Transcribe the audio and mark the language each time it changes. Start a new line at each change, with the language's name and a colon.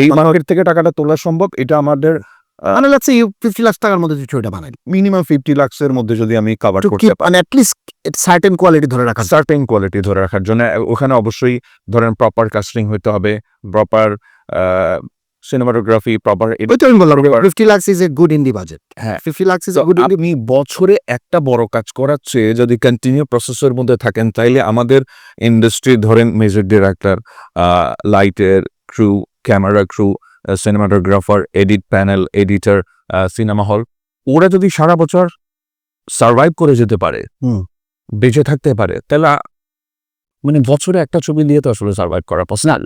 Bangla: এই মার্কেট থেকে টাকাটা তোলা সম্ভব, এটা আমাদের মানে
English: let's say
Bangla: 50 লাখ টাকার মধ্যে ছবিটা বানাই, মিনিমাম 50 লাখের মধ্যে যদি আমি কভার করতে পারি, মানে অ্যাটলিস্ট সার্টেন কোয়ালিটি ধরে রাখা, সার্টেন কোয়ালিটি ধরে রাখার জন্য ওখানে অবশ্যই ধরেন প্রপার কাস্টিং হতে হবে, প্রপার সিনেমাটোগ্রাফি প্রপার। ওই তো আমি বললাম
English: 50 lakhs is a good indie budget.
Bangla: হ্যাঁ
English: 50 lakhs is a good indie.
Bangla: আপনি বছরে একটা বড় কাজ করার চেয়ে যদি কন্টিনিউ প্রসেসের মধ্যে থাকেন, তাইলে আমাদের ইন্ডাস্ট্রি ধরেন মিউজিক ডিরেক্টর, লাইটের crew, camera crew, cinematographer, edit panel, editor, cinema hall, ওরা যদি সারা বছর সার্ভাইভ করে যেতে পারে, বেঁচে থাকতে পারে, তাহলে মানে বছরে একটা ছবি দিয়ে তো আসলে সার্ভাইভ করা পসিবল